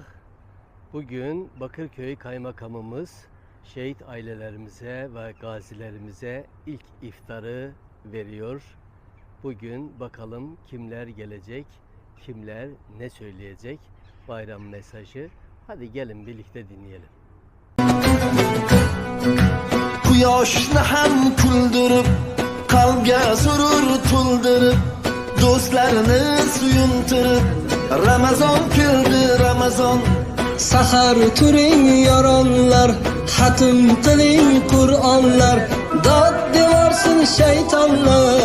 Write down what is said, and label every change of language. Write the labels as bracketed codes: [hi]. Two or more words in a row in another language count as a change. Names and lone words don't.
[tr] Bugün Bakırköy Kaymakamımız şehit ailelerimize ve gazilerimize ilk iftarı veriyor. Bugün bakalım kimler gelecek, kimler ne söyleyecek bayram mesajı. Hadi gelin birlikte dinleyelim. [uz] Quyoshni ham kuldirib, qalbga surur to'ldirib, do'stlarni suyuntirib, Ramazon keldi Ramazon. Sahar turing yoronlar, xatm qiling Qur'onlar, dod devorsin shaytonlar.